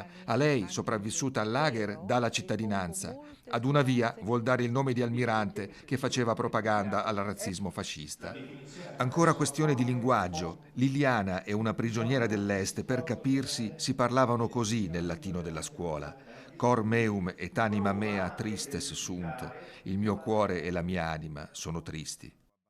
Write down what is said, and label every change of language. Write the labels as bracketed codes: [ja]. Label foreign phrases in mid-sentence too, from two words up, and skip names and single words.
[it] A lei, sopravvissuta al lager, dà la cittadinanza. Ad una via vuol dare il nome di Almirante che faceva propaganda al razzismo fascista. Ancora questione di linguaggio. Liliana è una prigioniera dell'Est, per capirsi si parlavano così nel latino della scuola. [la] Cor meum et anima mea tristes sunt, [it] il mio cuore e la mia anima sono tristi.